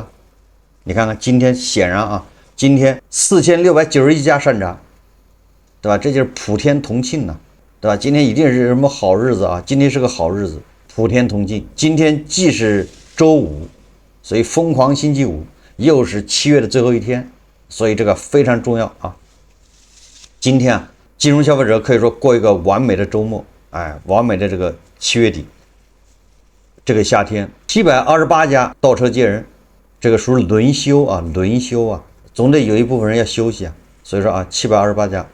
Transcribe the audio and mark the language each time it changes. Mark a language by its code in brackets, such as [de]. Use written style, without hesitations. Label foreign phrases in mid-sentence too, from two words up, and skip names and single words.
[zh] 你看看今天，顯然啊，今天4691家上漲。对吧？這就是普天同慶吶，對吧？今天一定是什麼好日子啊！今天是個好日子，普天同慶。今天既是周五，所以瘋狂星期五，又是7月的最後一天，所以這個非常重要啊。今天啊，金融消費者可以說過一個完美的周末，完美的這個7月底，這個夏天，728家倒車接人，這個屬於輪休啊，總得有一部分人要休息啊，所以說啊，728家。